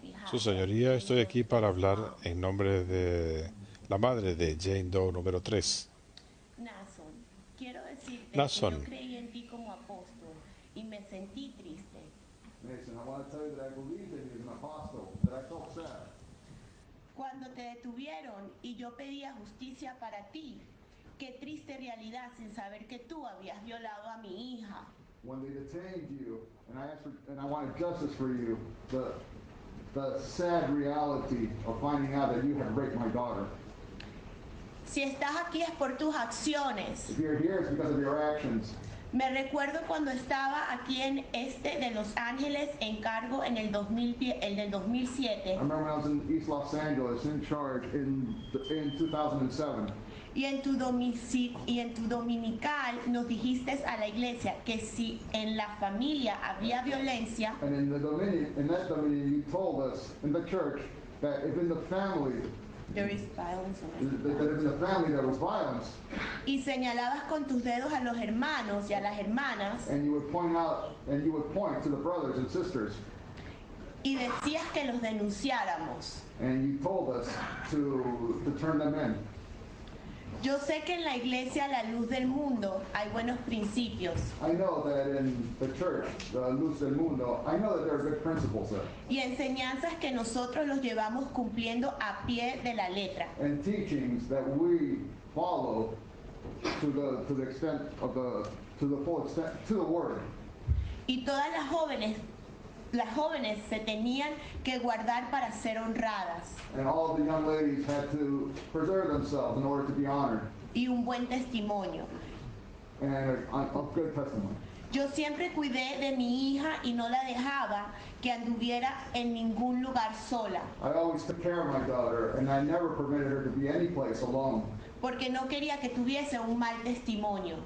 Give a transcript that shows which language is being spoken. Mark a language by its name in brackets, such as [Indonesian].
[Spanish] Su señoría, estoy aquí para hablar en nombre de la madre de Jane Doe número 3. Nason, quiero decirte Nason. que yo creí en ti como apóstol y me sentí triste. [English] Mason, I want to tell you that I believed that he was an apostle, that I felt sad. [Spanish] Cuando te detuvieron y yo pedía justicia para ti, qué triste realidad sin saber que tú habías violado a mi hija. [English] When they detained you, and I asked for, and I wanted justice for you, the sad reality of finding out that you had raped my daughter. [Spanish] Si estás aquí es por tus acciones. [English] If you're here, it's because of your actions. [Spanish] Me recuerdo cuando estaba aquí en de Los Ángeles en cargo en el 2007 [English] I remember when I was in East Los Angeles in charge in 2007. [Spanish] y en tu dominical nos dijiste a la iglesia que si en la familia había violencia, [English] And in that dominion, you told us in the church that if in the family, there is violence. that if in the family there was violence, [Spanish] Y señalabas con tus dedos a los hermanos y a las hermanas [English] and you would point to the brothers and sisters, [Spanish] y decías que los denunciáramos. [English] and you told us to turn them in. [Spanish] Yo sé que en la iglesia La Luz del Mundo hay buenos principios [English] I know that in the church, the Luz del Mundo, I know that there are good principles there, [Spanish] y enseñanzas que nosotros los llevamos cumpliendo a pie de la letra. [English] and teachings that we follow to the extent of to the full extent, to the word. [Spanish] Y todas las jóvenes se tenían que guardar para ser honradas [English] And all the young ladies had to preserve themselves in order to be honored, [Spanish] y un buen testimonio. [English] and a good testimony. [Spanish] Yo siempre cuidé de mi hija y no la dejaba que anduviera en ningún lugar sola, [English] I always took care of my daughter, and I never permitted her to be any place alone, [Spanish] porque no quería que tuviese un mal testimonio.